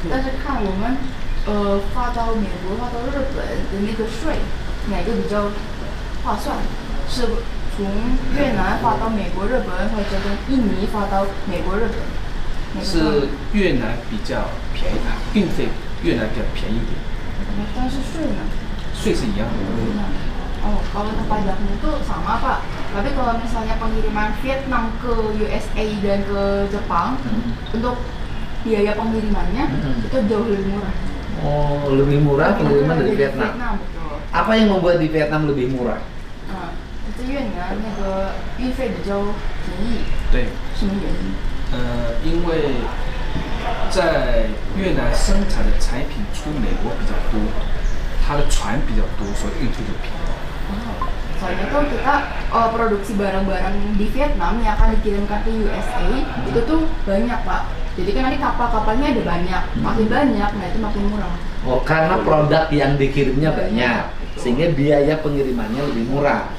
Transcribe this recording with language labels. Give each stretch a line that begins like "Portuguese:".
Chinese: 但是看我们发到美国、发到日本的那个税，哪个比较划算？是从越南发到美国、日本，或者从印尼发到美国、日本？哪个是越南比较便宜，运费越南比较便宜一点，但是税呢？税是一样的。
Indonesian: Oh, kalau untuk pajaknya itu sama Pak. Tapi kalau misalnya pengiriman Vietnam ke USA dan ke Jepang, untuk biaya pengirimannya itu jauh lebih murah. Oh, lebih murah pengiriman dari Vietnam. Betul. Apa yang membuat di Vietnam lebih murah?
Chinese: 在越南那个运费比较便宜，对，什么原因？因为在越南生产的产品出美国比较多，它的船比较多，所以运费就便宜。
Indonesian: Soalnya tuh kita produksi barang-barang di Vietnam yang akan dikirimkan ke USA itu tuh banyak Pak. Jadi kan nanti kapal-kapalnya ada banyak, makin banyak, nah itu makin murah. Oh, karena produk yang dikirimnya banyak, sehingga biaya pengirimannya lebih murah.